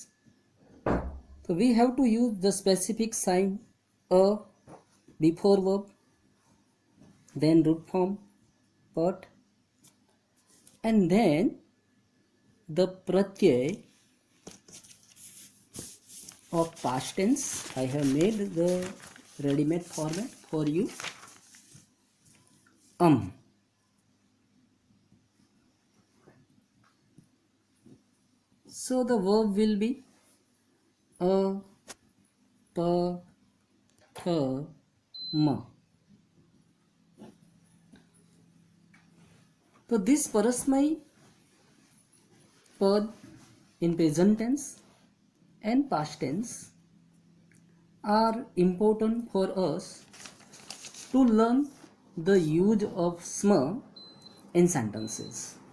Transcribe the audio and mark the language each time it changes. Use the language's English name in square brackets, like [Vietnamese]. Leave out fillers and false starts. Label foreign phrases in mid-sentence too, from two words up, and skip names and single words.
[English] So we have to use the specific sign a before verb, then root form but, and then the pratyay of past tense. I have made the ready-made format for you. So the verb will be a, pa, tha, ma. So this [Sanskrit] परस्मै पद [English] in present tense and past tense are important for us to learn the use of sma in sentences.